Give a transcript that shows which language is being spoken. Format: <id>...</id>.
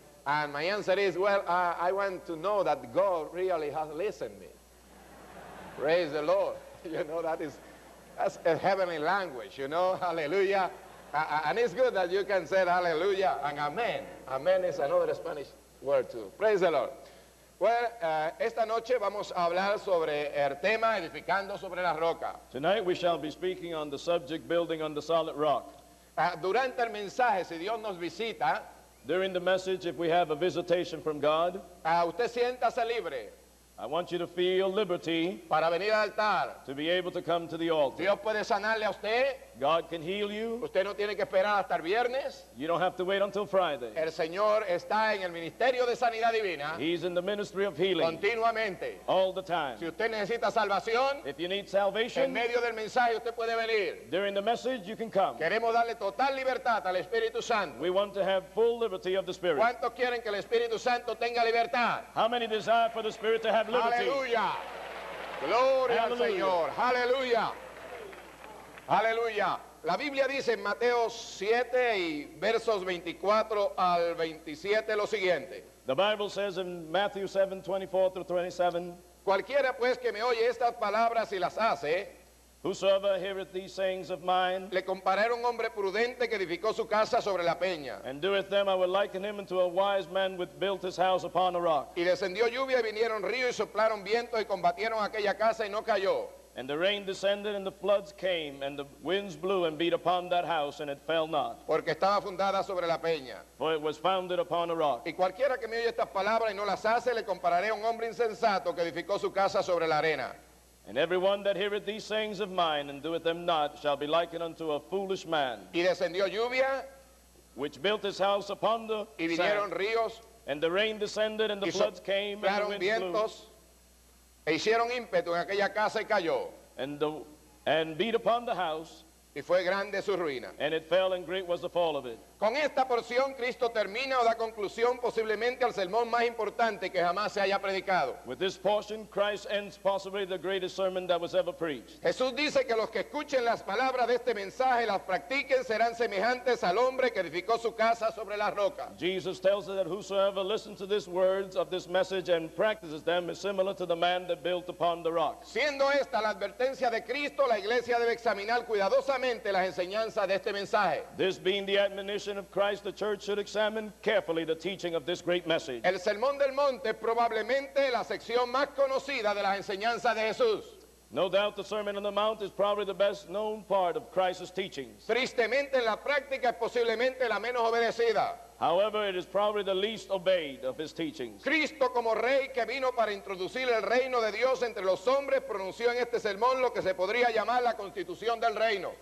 <en>And my answer is, well, I want to know that God really has listened to me. Praise the Lord. That's a heavenly language, hallelujah. And it's good that you can say hallelujah and amen. Amen is another Spanish word too. Praise the Lord.</en> <es>Well, esta noche vamos a hablar sobre el tema edificando sobre la roca.</es> <en>Tonight we shall be speaking on the subject building on the solid rock.</en> <es>Durante el mensaje, si Dios nos visita,</es> <en>during the message, if we have a visitation from God,</en> <es>usted siéntase libre.</es> <en>I want you to feel liberty</en> <es>para venir al altar.</es> <en>To be able to come to the altar.</en> <es>Dios puede sanarle a usted.</es> <en>God can heal you.</en> <es>Usted no tiene que esperar hasta el viernes.</es> <en>You don't have to wait until Friday.</en> <es>El Señor está en el ministerio de sanidad divina.</es> <en>He's in the ministry of healing.</en> <es>Continuamente.</es> <en>All the time.</en> <es>Si usted necesita salvación,</es> <en>if you need salvation,</en> <es>en medio del mensaje usted puede venir.</es> <en>During the message you can come.</en> <es>Queremos darle total libertad al Espíritu Santo.</es> <en>We want to have full liberty of the Spirit.</en> <es>¿Cuántos quieren que el Espíritu Santo tenga libertad?</es> <en>How many desire for the Spirit to have liberty?</en> <es>Aleluya. Gloria al Señor. Aleluya. Aleluya. La Biblia dice en Mateo 7 y versos 24 al 27 lo siguiente.</es> <en>The Bible says in Matthew 7:24 through 27.</en> <es>Cualquiera pues que me oye estas palabras y las hace,</es> <en>whosoever heareth these sayings of mine,</en> <es>le compararé a un hombre prudente que edificó su casa sobre la peña.</es> <en>And doeth them, I will liken him unto a wise man which built his house upon a rock.</en> <es>Y descendió lluvia y vinieron ríos y soplaron viento y combatieron aquella casa y no cayó.</es> <en>And the rain descended, and the floods came, and the winds blew and beat upon that house, and it fell not.</en> <es>Porque estaba fundada sobre la peña.</es> <en>For it was founded upon a rock.</en> <es>Y cualquiera que me oye estas palabras y no las hace, le compararé a un hombre insensato que edificó su casa sobre la arena.</es> <en>And every one that heareth these sayings of mine, and doeth them not, shall be likened unto a foolish man.</en> <es>Y descendió lluvia,</es> <en>which built his house upon the</en> <es>y vinieron</es> <en>sand.</en> <es>Ríos,</es> <en>and the rain descended, and the floods came, and the winds</en> <es>vientos,</es> <en>blew.</en> <es>E hicieron ímpetu en aquella casa y cayó.</es> <en>And beat upon the house.</en> <es>Y fue grande su ruina.</es> <en>And it fell, and great was the fall of it.</en> <es>Con esta porción Cristo termina o da conclusión posiblemente al sermón más importante que jamás se haya predicado.</es> <en>With this portion, Christ ends possibly the greatest sermon that was ever preached.</en> <es>Jesús dice que los que escuchen las palabras de este mensaje y las practiquen serán semejantes al hombre que edificó su casa sobre la roca.</es> <en>Jesus tells us that whosoever listens to these words of this message and practices them is similar to the man that built upon the rock.</en> <es>Siendo esta la advertencia de Cristo, la iglesia debe examinar cuidadosamente las enseñanzas de este mensaje.</es> <en>This being the admonition of Christ, the church should examine carefully the teaching of this great message.</en> <es>El Sermón del Monte es probablemente la sección más conocida de las enseñanzas de Jesús.</es> <en>No doubt the Sermon on the Mount is probably the best known part of Christ's teachings.</en> <es>Tristemente en la práctica es posiblemente la menos obedecida.</es> <en>However, it is probably the least obeyed of his teachings.</en> <es>Cristo como rey que vino para introducir el reino de Dios entre los hombres pronunció en este sermón lo que se podría llamar la constitución del reino.</es>